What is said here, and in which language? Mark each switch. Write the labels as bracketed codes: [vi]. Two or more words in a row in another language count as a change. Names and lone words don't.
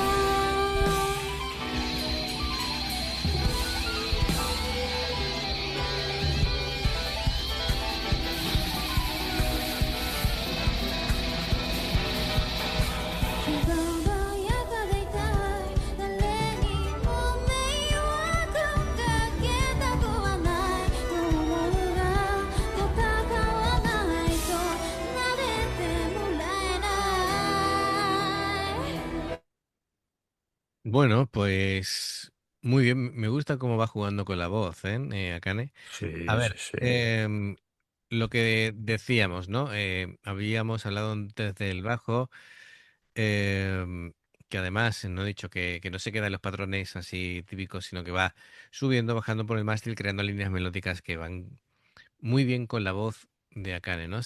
[ja] 気が穏やかでいたい誰にも迷惑かけたくはないと思うが戦わないと撫でてもらえない [es] Bueno, pues muy bien, me gusta cómo va jugando con la voz, Akane. A Sí, sí, ver, sí. lo que decíamos, ¿no? Habíamos hablado antes del bajo, em, que además no he dicho que no se queda en los patrones así típicos, sino que va subiendo, bajando por el mástil, creando líneas melódicas que van muy bien con la voz de Akane, ¿no?